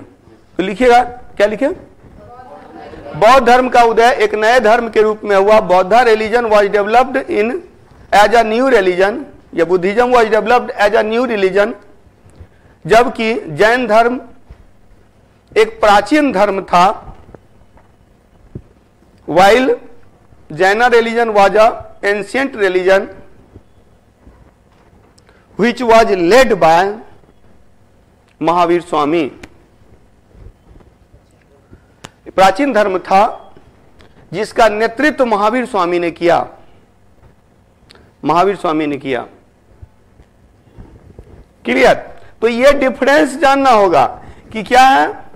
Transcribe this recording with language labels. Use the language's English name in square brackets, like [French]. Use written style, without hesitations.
[Hindi] तो लिखिएगा, क्या लिखे, बौद्ध धर्म का उदय एक नए धर्म के रूप में हुआ। [English] बौद्ध religion was developed in as a new religion, या Buddhism was developed as a new religion, [Hindi] जबकि जैन धर्म एक प्राचीन धर्म था। [English] while Jaina religion was a ancient religion which was led by Mahavir Swami. [Hindi] प्राचीन धर्म था जिसका नेतृत्व महावीर स्वामी ने किया, महावीर स्वामी ने किया। क्लियर? तो ये डिफरेंस जानना होगा कि क्या है।